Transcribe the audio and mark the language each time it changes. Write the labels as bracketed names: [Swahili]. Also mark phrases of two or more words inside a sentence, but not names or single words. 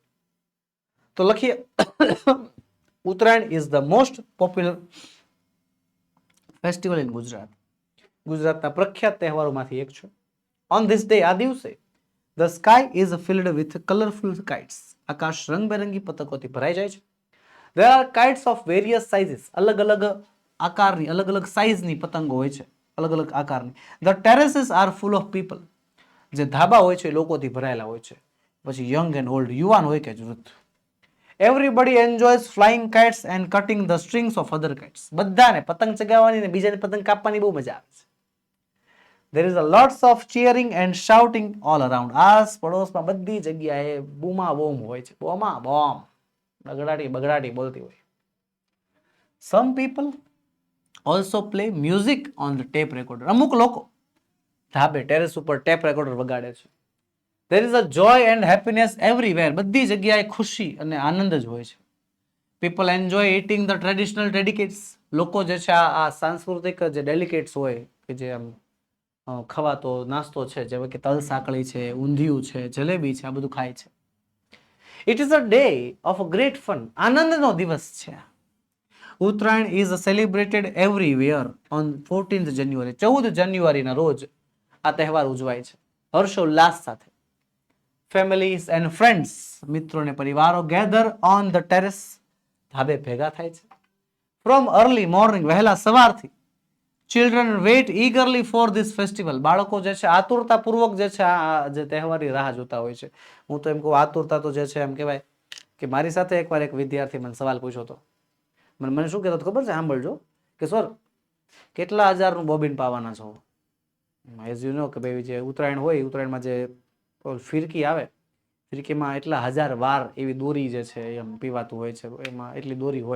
[Gujarati] તો લખીએ [English] Uttarayan is the most popular festival in Gujarat. [Gujarati] ગુજરાતના પ્રખ્યાત તહેવારોમાંથી એક છે. [English] on this day, [Gujarati] આ દિવસે, [English] the sky is filled with colourful kites. [Gujarati] આકાશ રંગબેરંગી પતંગોથી ભરાઈ જાય છે. [English] There are kites of various sizes. [Gujarati] અલગ અલગ આકારની, અલગ અલગ સાઇઝની પતંગો હોય છે, અલગ અલગ આકારની. [English] The terraces are full of people. [Gujarati] જે ધાબા હોય છે લોકોથી ભરાયેલા હોય છે. પછી [English] young and old, [Gujarati] યુવાન હોય કે વૃદ્ધ. [English] Everybody enjoys flying kites and cutting the strings of other kites. [Gujarati] બધાને પતંગ ચગાવવાની ને બીજાને પતંગ કાપવાની બહુ મજા આવે છે. [English] There is a lots of cheering and shouting all around. [Gujarati] આસ પડોશમાં બધી જગ્યાએ બૂમા બોમ હોય છે. બોમા બોમ, બગડાટી બગડાટી બોલતી હોય. [English] Some people also play music on the tape recorder. [Gujarati] અમુક લોકો ધાબે ટેરેસ ઉપર [English] tape recorder [Gujarati] વગાડે છે. [English] There is a joy and happiness everywhere. [Gujarati] બધી જગ્યાએ ખુશી અને આનંદ જ હોય છે. [English] People enjoy eating the traditional delicates. [Gujarati] લોકો જે છે આ સાંસ્કૃતિક જે ડેલિકેટ્સ હોય કે જે આમ ખવાતો નાસ્તો છે, જેમ કે તલ સાંકળી છે, ઊંધિયું છે, જલેબી છે, આ બધું ખાય છે. [English] It is a day of great fun. [Gujarati] આનંદનો દિવસ છે. [English] ઉત્તરાયણ is celebrated everywhere on 14th January. [Gujarati] 14 જાન્યુઆરીના રોજ આ તહેવાર ઉજવાય છે હર્ષોલ્લાસ સાથે. [English] Families and friends, [Gujarati] મિત્રો ને પરિવારો, [English] gather on the terrace, [Gujarati] ધાબે ભેગા થાય છે. [English] From early morning, [Gujarati] વહેલા સવારથી. [English] Children wait eagerly for this festival. [Gujarati] બાળકો જે છે આતુરતાપૂર્વક જે છે આ જે તહેવારની રાહ જોતા હોય છે. હું તો એમ કહું આતુરતા તો જે છે એમ કહેવાય કે મારી સાથે એકવાર એક વિદ્યાર્થી મને સવાલ પૂછ્યો હતો. મને શું કહેતો ખબર છે? સાંભળજો કે સર કેટલા હજારનું બોબિન પાવાના છો? [English] as you know [Gujarati] કે ભાઈ જે ઉત્તરાયણ હોય, ઉત્તરાયણમાં જે ફિરકી આવે, ફિરકીમાં એટલા 1000 વાર એવી દોરી જે છે એમ પીવાતું હોય છે, એમાં એટલી દોરી હોય.